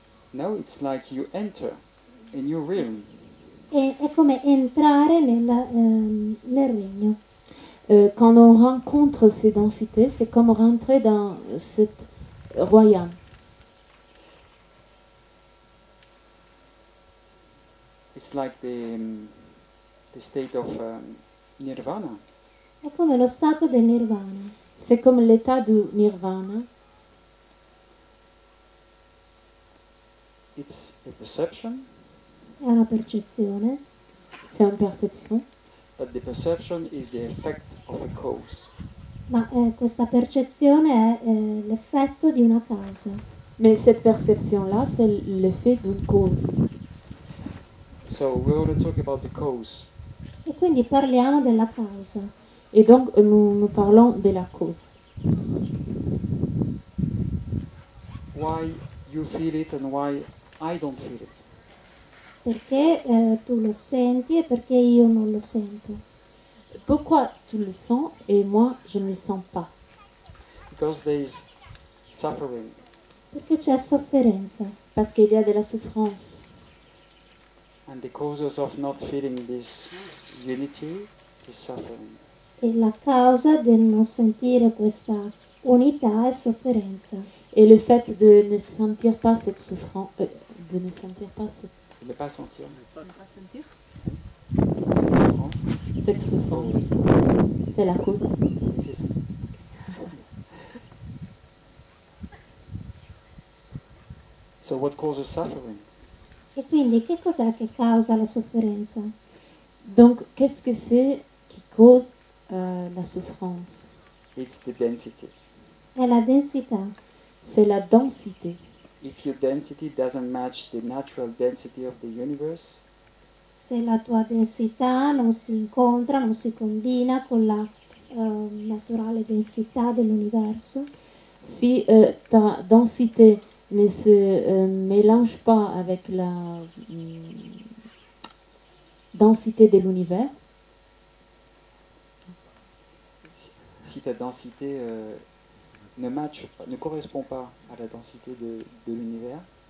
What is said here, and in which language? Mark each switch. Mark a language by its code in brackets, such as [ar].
[en] Now it's like you enter a new realm. [it] è come entrare nel regno. [fr] Quand on rencontre ces densités, c'est comme rentrer dans cet royaume. [en] It's like the state of nirvana. [it] È come lo stato del nirvana. [fr] C'est comme l'état du nirvana. [en] It's a perception, [it] È una percezione, [fr] C'est une perception. [en] but the perception is the effect of a cause. [it] ma questa percezione è l'effetto di una causa. [fr] Mais cette perception-là, c'est l'effet d'une cause. [en] So we're going to talk about the cause. [it] E quindi parliamo della causa. [fr] Et donc, nous parlons de la cause. [en] Why you feel it and why I don't feel it. [it] Perché tu lo senti e perché io non lo sento. [fr] Pourquoi tu le sens et moi, je ne le sens pas? [en] Because there is suffering. [it] Perché c'è sofferenza. [fr] Parce qu'il y a de la souffrance. [en] And the causes of not feeling this unity is suffering. [it] E la causa del non sentire questa unità è sofferenza. [fr] Et le fait de ne sentir pas cette souffrance, de ne sentir pas Ne pas sentir. cette Cette souffrance. cette souffrance, c'est la cause. C'est ça. [en] So what causes suffering? [it] E quindi che cos'è che causa la sofferenza? [fr] Donc, qu'est-ce que c'est qui cause la souffrance? [en] It's the density. [it] È la densità. [fr] C'est la densité. [en] If your density doesn't match the natural density of the universe, [it] se la tua densità non si incontra, non si combina con la naturale densità dell'universo, [fr] si ta densité ne se mélange pas avec la densité de l'univers, si ta densité ne matche pas, ne correspond pas à la densité de l'univers,